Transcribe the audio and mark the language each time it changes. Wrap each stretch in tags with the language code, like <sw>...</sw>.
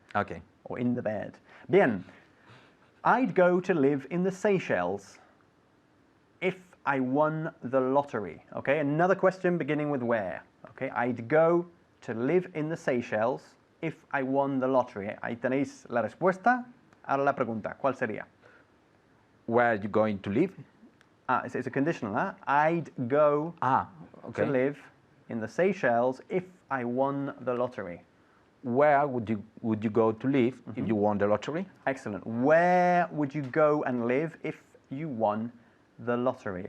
<en>Okay. Or in the bed.</en> <es>Bien.</es> <en>I'd go to live in the Seychelles if I won the lottery. Okay, another question beginning with where. Okay, I'd go to live in the Seychelles if I won the lottery.</en> <es>Ahí tenéis la respuesta. Ahora la pregunta, ¿cuál sería?</es> <en>Where are you going to live? It's a conditional, huh? I'd go Okay. to live in the Seychelles if I won the lottery. Where would you go to live if you won the lottery? Excellent. Where would you go and live if you won the lottery?</en>